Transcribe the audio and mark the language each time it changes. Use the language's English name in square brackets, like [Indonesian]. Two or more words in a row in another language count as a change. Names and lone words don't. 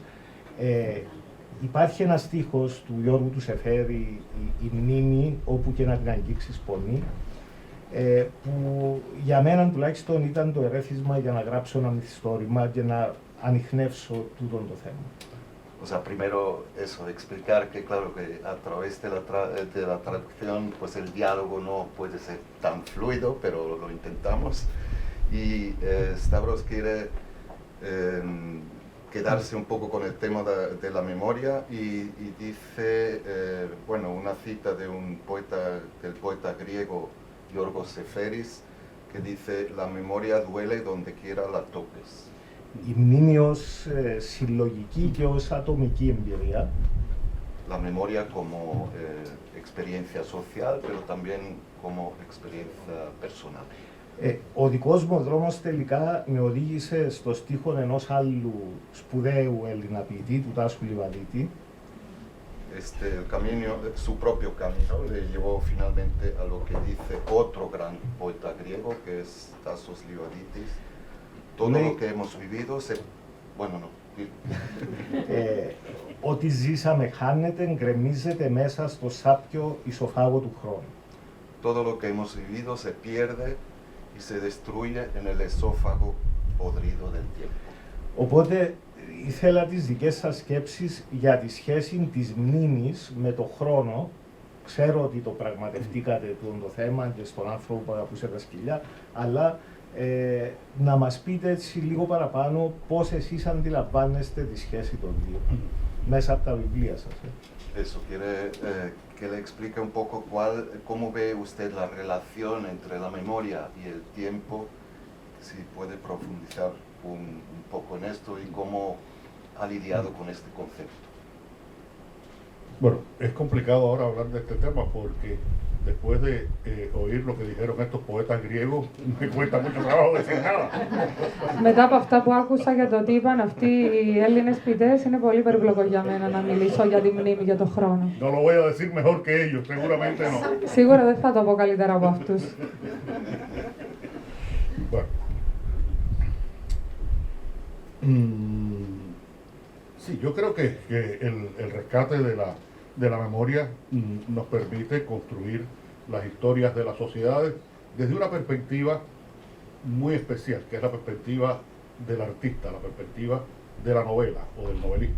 [Greek] Υπάρχει ένα στίχος του Γιώργου του Σεφέρη, η μνήμη, όπου και να την αγγίξεις πονεί, που για μένα τουλάχιστον ήταν το ερέθισμα για να γράψω ένα μυθιστόρημα και να ανιχνεύσω τούτον το θέμα. [Spanish] O sea, primero eso, explicar que claro que a través de la traducción pues el diálogo no puede ser tan fluido, pero lo intentamos. Y Stavros quiere quedarse un poco con el tema de la memoria y dice, bueno, una cita de del poeta griego Yorgos Seferis, que dice, la memoria duele donde quiera la toques. [Greek] Η μνήμη ως συλλογική και ως ατομική εμπειρία. [Spanish] La memoria como experiencia social, pero también como experiencia personal. [Greek] Ο δικός μου δρόμος τελικά με οδήγησε στο στίχο ενός άλλου σπουδαίου Έλληνα ποιητή, του Τάσου Λιβαδίτη, [Spanish] el camino, su propio camino, le llevó finalmente a lo que dice otro gran poeta griego, que es Tasos Lioditis. Todo lo que hemos vivido Bueno, no. [Greek] Ό,τι ζήσαμε χάνεται, γκρεμίζεται μέσα στο σάπιο ισοφάγο του χρόνου. [Spanish] Todo lo que hemos vivido se pierde y se destruye en el esófago podrido del tiempo. [Greek] Οπότε ήθελα τις δικές σας σκέψεις για τη σχέση της μνήμης με το χρόνο. Ξέρω ότι το πραγματευτήκατε το θέμα και στον άνθρωπο που αγαπούσε τα σκυλιά, αλλά να μας πείτε έτσι λίγο παραπάνω πώς εσείς αντιλαμβάνεστε τη σχέση των δύο μέσα από τα βιβλία σας. [Spanish] Eso quiere que le explique un poco cómo ve usted la relación entre la memoria y el tiempo, si puede profundizar un poco en esto y cómo ha lidiado con este concepto. Bueno, es complicado ahora hablar de este tema porque después de oír lo que dijeron estos poetas griegos, me cuesta mucho trabajo decir nada. [Greek] Μετά από αυτά που άκουσα για το τι είπαν αυτοί οι Έλληνες ποιητές, είναι πολύ περίπλοκο για μένα να μιλήσω για τη μνήμη, για τον χρόνο. [Spanish] No lo voy a decir mejor que ellos, seguramente no. [Greek] Σίγουρα δεν θα το πω καλύτερα από αυτούς. [Spanish] Bueno. Sí, yo creo que el rescate de la memoria nos permite construir las historias de las sociedades desde una perspectiva muy especial, que es la perspectiva del artista, la perspectiva de la novela o del novelista.